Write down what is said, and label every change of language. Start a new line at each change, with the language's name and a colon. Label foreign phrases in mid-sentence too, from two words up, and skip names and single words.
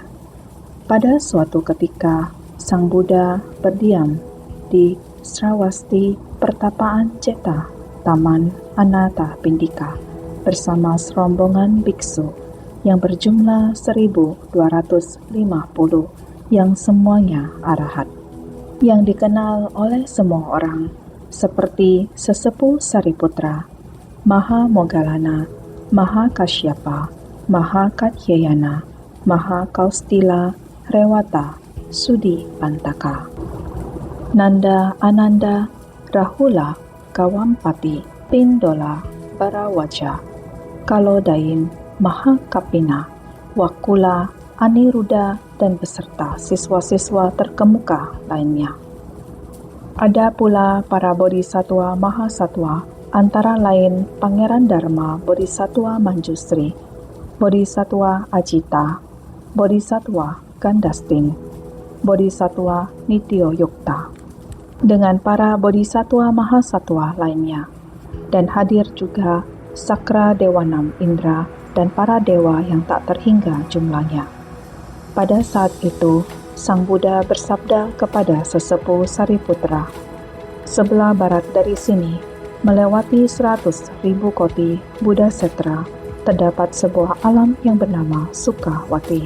Indonesian: Pada suatu ketika, Sang Buddha berdiam di Sravasti Pertapaan Ceta, Taman Anathapindika, bersama serombongan biksu yang berjumlah 1.250 yang semuanya arahat, yang dikenal oleh semua orang seperti Sesepuh Sariputra, Maha Moggallana, Maha Kasyapa, Maha Katyayana, Maha Kaustila, Rewata, Sudi Pantaka, Nanda Ananda, Rahula, Kawampati, Pindola, Barawaja, Kalodain, Mahakapina, Wakula, Aniruddha, dan beserta siswa-siswa terkemuka lainnya. Ada pula para bodhisattva mahasatwa, antara lain Pangeran Dharma Bodhisattva Manjusri, Bodhisattva Ajita, Bodhisattva Gandastin, Bodhisattva Nityo Yukta, dengan para bodhisattva mahasatwa lainnya, dan hadir juga Sakra Dewanam Indra dan para dewa yang tak terhingga jumlahnya. Pada saat itu, Sang Buddha bersabda kepada Sesepuh Sariputra, "Sebelah barat dari sini, melewati 100.000 koti Buddha Setra, terdapat sebuah alam yang bernama Sukawati.